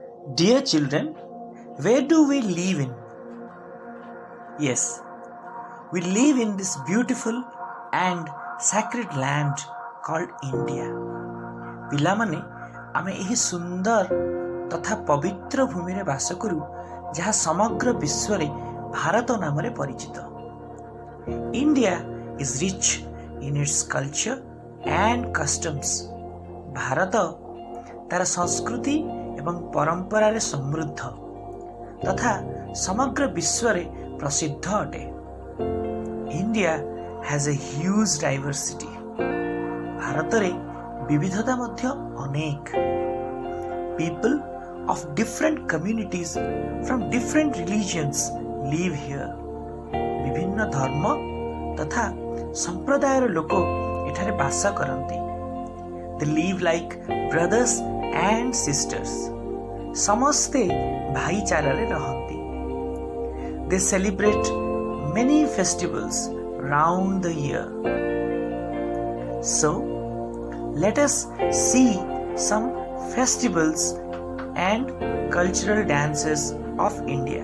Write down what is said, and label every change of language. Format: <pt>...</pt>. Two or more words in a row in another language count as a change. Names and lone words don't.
<en>Dear children, where do we live in? Yes, we live in this beautiful and sacred land called India.</en> <or>ପିଲାମାନେ ଆମେ ଏହି ସୁନ୍ଦର ତଥା ପବିତ୍ର ଭୂମିରେ ବାସ କରୁ ଯାହା ସମଗ୍ର ବିଶ୍ୱରେ ଭାରତ ନାମରେ ପରିଚିତ.</or> <en>India is rich in its culture and customs.</en> <or>ଭାରତ ତାର ସଂସ୍କୃତି ଏବଂ ପରମ୍ପରାରେ ସମୃଦ୍ଧ ତଥା ସମଗ୍ର ବିଶ୍ୱରେ ପ୍ରସିଦ୍ଧ ଅଟେ.</or> <en>India has a huge diversity.</en> <or>ଭାରତରେ ବିବିଧତା ମଧ୍ୟ ଅନେକ.</or> <en>People of different communities from different religions live here.</en> <or>ବିଭିନ୍ନ ଧର୍ମ ତଥା ସମ୍ପ୍ରଦାୟର ଲୋକ ଏଠାରେ ବାସ କରନ୍ତି.</or> <en>They live like brothers and sisters.</en> <or>ସମସ୍ତେ ଭାଇଚାରାରେ ରହନ୍ତି.</or> <en>They celebrate many festivals round the year. So, let us see some festivals and cultural dances of India.</en>